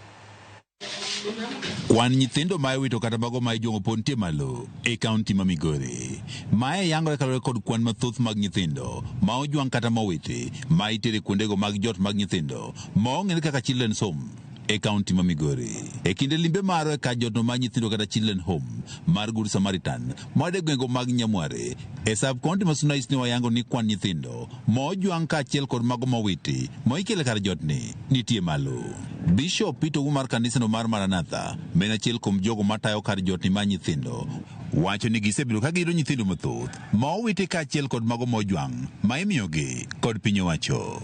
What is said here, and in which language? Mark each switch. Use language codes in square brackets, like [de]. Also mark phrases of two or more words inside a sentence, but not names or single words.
[luo] Kwan nyithindo ma iwito kata mago ma ijwang'o pod nitie malo e kaunti ma Migori. Mae yangore kalore kod kwan mathoth mag nyithindo ma ojwang' kata ma owiti ma itere kuondego mag jot mag nyithindo ma ong'ere kaka [en] children's home [luo] e kaunti ma Migori. E kinde limbe maro e ka jotno mag nyithindo kata [en] children home [luo] mar Good Samaritan moade gwengo mag Nyamware e [en] sub county [luo] ma Sunais ne wayango ni kwan nyithindo ma ojwang' kaachiel kod mago ma owiti ma ikele kar jotni nitie malo. Bishop Peter mar kanisano mar Maranatha men achiel kuom jogo matayo kar jotni ma nyithindo wacho ni gisebedo ka giyudo nyithindo mathoth ma owiti kaachiel kod mago ma ojwang' ma imiyogi kod piny owacho.